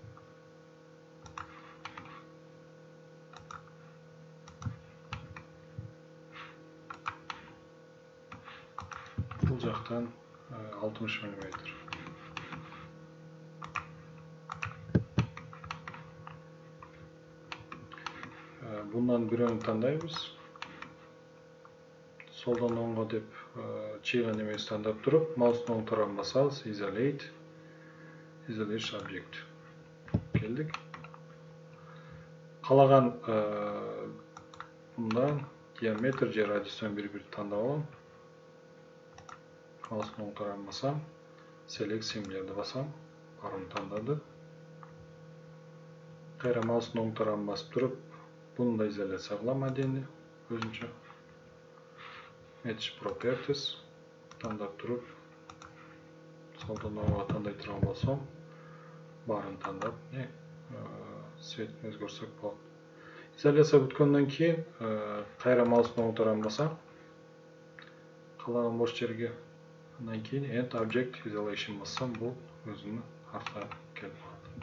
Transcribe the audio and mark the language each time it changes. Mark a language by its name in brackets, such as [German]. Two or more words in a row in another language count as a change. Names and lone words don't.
[Kyrgyz] Бул жактан 60 мм. Bundan бирөөнү тандайбыз. Солдон оңго деп чыйган эмеси тандап туруп, маустун оң тарабын басабыз, [English] isolate object. [Kyrgyz] Келдик. Калаган мындан диаметр же радиустан бир-бир тандап алам. Маустун оң тарабын басам, select символдорду басам, барын тандады. Кайра маустун оң тарабын басып туруп, буну да изоляция кылам отдельно өзүнчө. [English] Match properties [Kyrgyz] тандап туруп, солдон оңго тандай турган болсом, барын тандап, цветин өзгөртсөк болот. Изоляция бүткөндөн кийин кайра маустун оң тарабын басам, калаган бош жерге, андан кийин [English] End Object Isolation [Kyrgyz] бассам, бул өзүнүн артка келип калат.